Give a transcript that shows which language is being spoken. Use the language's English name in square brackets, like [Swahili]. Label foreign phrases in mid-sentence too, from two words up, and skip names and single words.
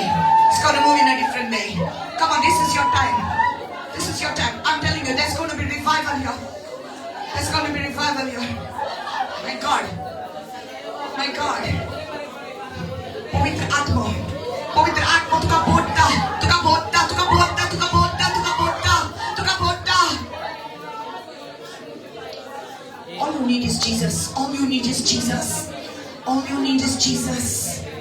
[English] It's going to move in a different way. Come on, this is your time. This is your time. I'm telling you, there's going to be revival here. There's going to be revival here. My God. My God. [Hindi] पवित्र आत्मा। पवित्र आत्मा. Tuka bhotta. Tuka bhotta. Tuka bhotta. Tuka bhotta. Tuka bhotta. Tuka bhotta. [English] All you need is Jesus. All you need is Jesus. All you need is Jesus.